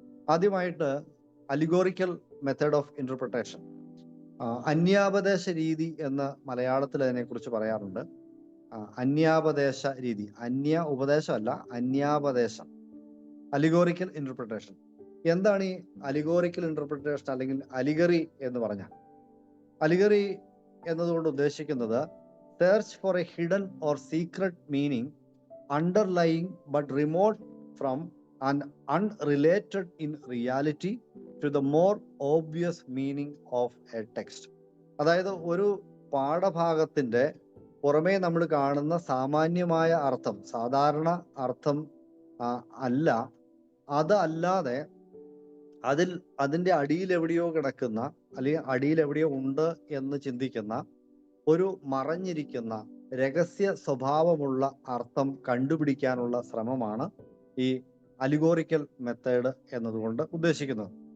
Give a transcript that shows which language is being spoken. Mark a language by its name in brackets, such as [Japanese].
[Malayalam] ആദ്യമായിട്ട് allegorical method of interpretation, അന്യാപദേശ രീതി എന്ന് മലയാളത്തിൽ അതിനെക്കുറിച്ച് പറയാറുണ്ട്. അന്യാപദേശ രീതി, അന്യ ഉപദേശമല്ല, അന്യാപദേശം, അലിഗോറിക്കൽ ഇന്റർപ്രിട്ടേഷൻ. എന്താണ് ഈ അലിഗോറിക്കൽ ഇന്റർപ്രിട്ടേഷൻ അല്ലെങ്കിൽ അലിഗറി എന്ന് പറഞ്ഞാൽ? അലിഗറി എന്നതുകൊണ്ട് ഉദ്ദേശിക്കുന്നത് [English] Search for a hidden or secret meaning underlying but remote from and unrelated in reality to the more obvious meaning of a text. [Malayalam] അതായത് ഒരു പാഠഭാഗത്തിന്റെ പുറമേ നമ്മൾ കാണുന്ന സാമാന്യമായ അർത്ഥം, സാധാരണ അർത്ഥം അല്ല, അതല്ലാതെ അതിന്റെ അടിയിൽ എവിടെയോ കിടക്കുന്ന അല്ലെങ്കിൽ അടിയിൽ എവിടെയോ ഉണ്ട് എന്ന് ചിന്തിക്കുന്ന ഒരു മറഞ്ഞിരിക്കുന്ന രഹസ്യ സ്വഭാവമുള്ള അർത്ഥം കണ്ടുപിടിക്കാനുള്ള ശ്രമമാണ് ഈ അലിഗോറിക്കൽ മെത്തേഡ് എന്നതുകൊണ്ട് ഉദ്ദേശിക്കുന്നത്.